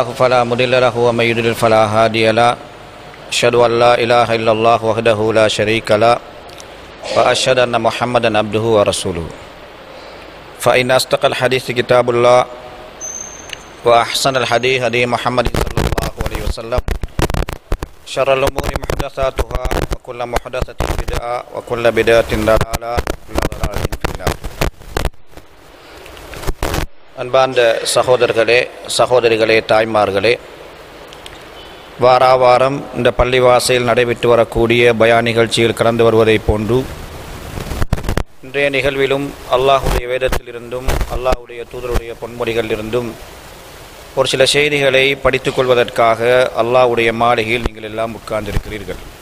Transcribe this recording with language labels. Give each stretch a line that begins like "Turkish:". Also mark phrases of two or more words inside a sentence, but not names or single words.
Arabic: فلا مضل له ومن يضلل فلا هادي له أشهد أن لا إله إلا الله وحده لا شريك له وأشهد أن محمدا عبده ورسوله فإن أصدق الحديث كتاب الله وأحسن الحديث هدي محمد صلى الله عليه وسلم شر الأمور محدثاتها وكل محدثة بدعة وكل بدعة ضلالة وكل ضلالة في النار.
Tamil: அன்பார்ந்த சகோதரர்களே சகோதரிகளே தாய்மார்களே, வாராவாரம் இந்த பள்ளிவாசலில் நடைபெற்று வரக்கூடிய பயான் நிகழ்ச்சியில் கலந்து வருவதைப் போன்று இன்றைய நிகழ்விலும் அல்லாஹுடைய வேதத்திலிருந்தும் அல்லாஹுடைய தூதருடைய பொன்மொழிகளிலிருந்தும் ஒரு சில செய்திகளை படித்துக் கொள்வதற்காக அல்லாஹ்வுடைய மாளிகையில் நீங்கள் எல்லாம் உட்கார்ந்திருக்கிறீர்கள்.